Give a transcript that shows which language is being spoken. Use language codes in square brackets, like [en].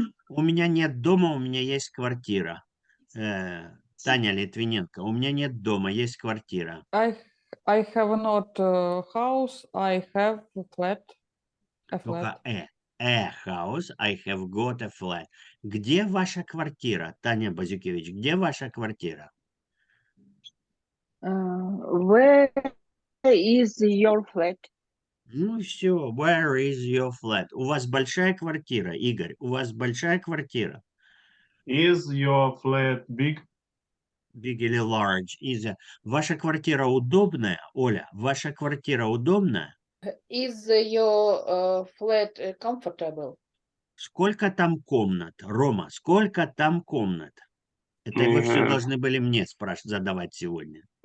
[ru] У меня нет дома, у меня есть квартира. Таня Литвиненко. У меня нет дома, есть квартира. [en] I have not a house, I have a flat. A flat. Только a house, I have got a flat. [ru] Где ваша квартира, Таня Базюкевич? Где ваша квартира? [en] Where is your flat? [ru] Ну все, [en] where is your flat? [ru] У вас большая квартира, Игорь, у вас большая квартира. [en] Is your flat big? Big или large? [ru] Ваша квартира удобная, Оля? Ваша квартира удобная? [en] Is your flat comfortable? [ru] Сколько там комнат? Рома, сколько там комнат? Это вы все должны были мне задавать сегодня.